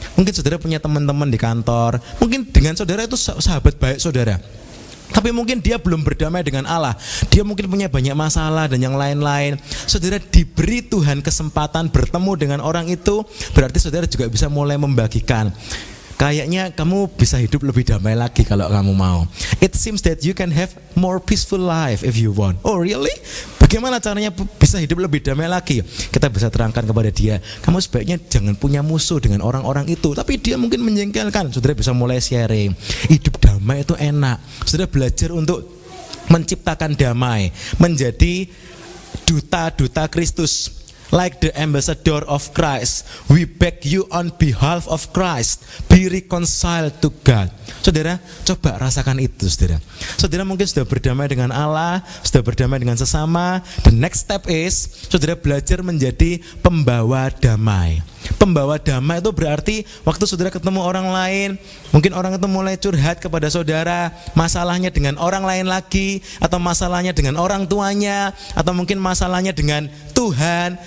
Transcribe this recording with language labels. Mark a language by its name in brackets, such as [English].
[Indonesian] Mungkin saudara punya teman-teman di kantor, mungkin dengan saudara itu sahabat baik saudara, tapi mungkin dia belum berdamai dengan Allah. Dia mungkin punya banyak masalah dan yang lain-lain. Saudara diberi Tuhan kesempatan bertemu dengan orang itu, berarti saudara juga bisa mulai membagikan. Kayaknya kamu bisa hidup lebih damai lagi kalau kamu mau. [English] It seems that you can have more peaceful life if you want. Oh really? [Indonesian] Bagaimana caranya bisa hidup lebih damai lagi? Kita bisa terangkan kepada dia, kamu sebaiknya jangan punya musuh dengan orang-orang itu. Tapi dia mungkin menjengkelkan. Saudara bisa mulai sharing, hidup damai damai itu enak. Saudara belajar untuk menciptakan damai, menjadi duta-duta Kristus. [English] Like the ambassador of Christ, we beg you on behalf of Christ, be reconciled to God. [Indonesian] Saudara, coba rasakan itu, saudara. Saudara mungkin sudah berdamai dengan Allah, sudah berdamai dengan sesama. [English] The next step is, [Indonesian] saudara belajar menjadi pembawa damai. Pembawa damai itu berarti waktu saudara ketemu orang lain, mungkin orang itu mulai curhat kepada saudara, masalahnya dengan orang lain lagi, atau masalahnya dengan orang tuanya, atau mungkin masalahnya dengan Tuhan.